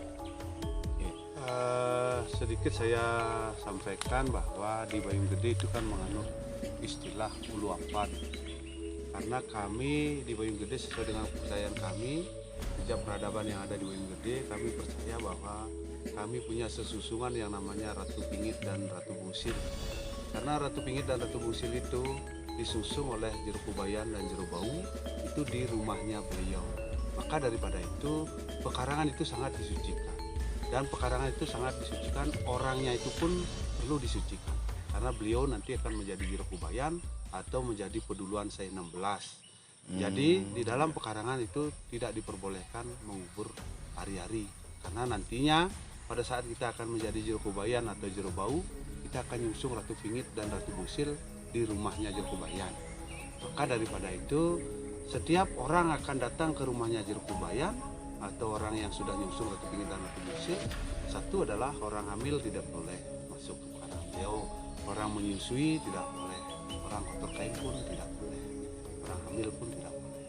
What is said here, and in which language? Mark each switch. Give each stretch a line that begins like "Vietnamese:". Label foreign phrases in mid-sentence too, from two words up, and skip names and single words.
Indonesian: Sedikit saya sampaikan bahwa di Bayung Gede itu kan menganut istilah uluapan, karena kami di Bayung Gede sesuai dengan kepercayaan kami sejak peradaban yang ada di Bayung Gede, kami percaya bahwa kami punya sesusungan yang namanya Ratu Pingit dan Ratu Bungsil. Karena Ratu Pingit dan Ratu Bungsil itu disusung oleh Jero Kubayan dan Jero Bau itu di rumahnya beliau. Maka daripada itu pekarangan itu sangat disucikan. Dan pekarangan itu sangat disucikan, orangnya itu pun perlu disucikan. Karena beliau nanti akan menjadi Jero Kubayan atau menjadi Peduluan Se-16. Jadi di dalam pekarangan itu tidak diperbolehkan mengubur hari-hari. Karena nantinya pada saat kita akan menjadi Jero Kubayan atau Jero Bau, kita akan nyusung Ratu Pingit dan Ratu Bungsil di rumahnya Jero Kubayan. Maka daripada itu, setiap orang akan datang ke rumahnya Jero Kubayan atau orang yang sudah nyusung Ratu Pingit dan Ratu Bungsil, satu adalah orang hamil tidak boleh masuk ke pekarangan beliau, orang menyusui tidak boleh, orang kotor kain pun tidak boleh, orang hamil pun tidak boleh.